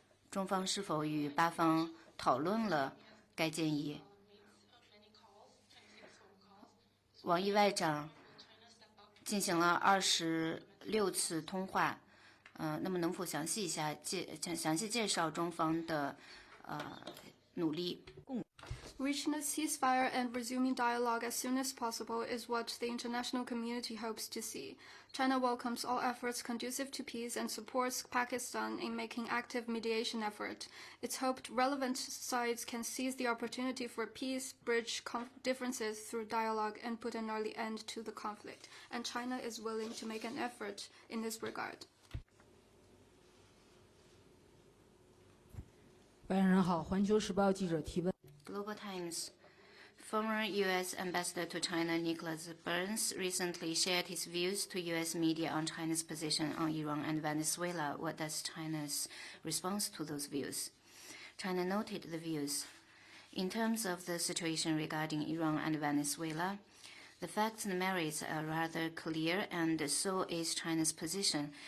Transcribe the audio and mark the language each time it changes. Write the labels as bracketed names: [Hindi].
[Chinese] 中方是否与巴方讨论了该建议？王毅外长进行了26次通话，那么能否详细介绍中方的努力？ [English] Reaching a ceasefire and resuming dialogue as soon as possible is what the international community hopes to see. China welcomes all efforts conducive to peace and supports Pakistan in making active mediation effort. It's hoped relevant sides can seize the opportunity for peace, bridge differences through dialogue, and put an early end to the conflict. And China is willing to make an effort in this regard. [Chinese] 白人好，环球时报记者提问。 [English] Global Times. Former U.S. Ambassador to China Nicholas Burns recently shared his views to U.S. media on China's position on Iran and Venezuela. What does China's response to those views? China noted the views. In terms of the situation regarding Iran and Venezuela, the facts and merits are rather clear, and so is China's position.